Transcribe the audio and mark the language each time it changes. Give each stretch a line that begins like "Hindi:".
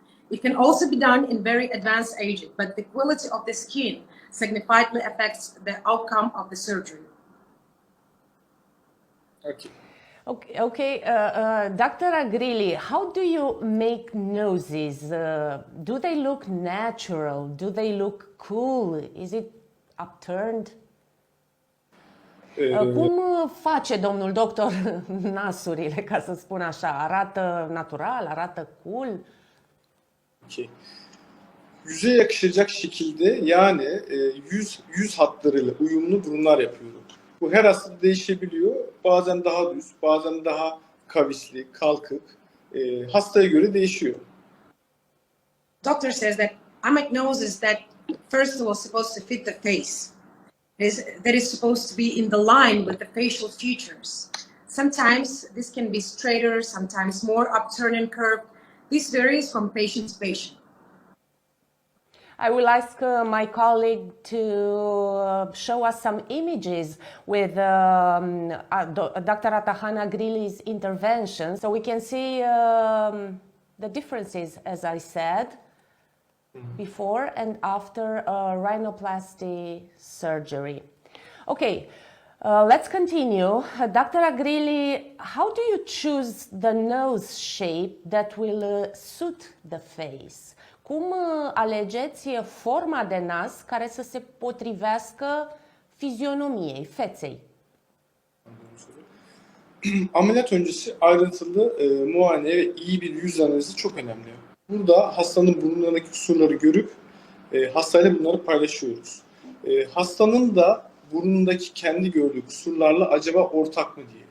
English: It can also be done in very advanced ages, but the quality of the skin significantly affects the outcome of the surgery. Okay. Dr. Agrili, how do you make noses? Do they look natural? Do they look cool? Is it upturned?
Romanian: Cum face domnul doctor nasurile, ca să spun așa? Arată natural, arată cool?
Turkish: Ki yüze yakışacak şekilde yani yüz hatlarıyla uyumlu burunlar yapıyorum. Bu her hastada değişebiliyor. Bazen daha düz, bazen daha kavisli, kalkık. Hastaya göre değişiyor.
English: Doctor says that Ahmet nose is that first of all supposed to fit the face. That is supposed to be in the line with the facial features. Sometimes this can be straighter, sometimes more upturned and curved. This varies from patient to patient. I will ask my colleague to show us some images with Dr. Atahana Grili's intervention, so we can see the differences, as I said, before and after rhinoplasty surgery. Okay, let's continue. Dr. Agrili, how do you choose the nose shape that will suit the face?
Romanian: Cum alegeți forma de nas care să se potrivească fizionomiei, feței?
Turkish: Ameliyat öncesi ayrıntılı muayene ve iyi bir yüz analizi çok önemli. Burada hastanın burnundaki kusurları görüp hastayla bunları paylaşıyoruz. Hastanın da burnundaki kendi gördüğü kusurlarla acaba ortak mı diye.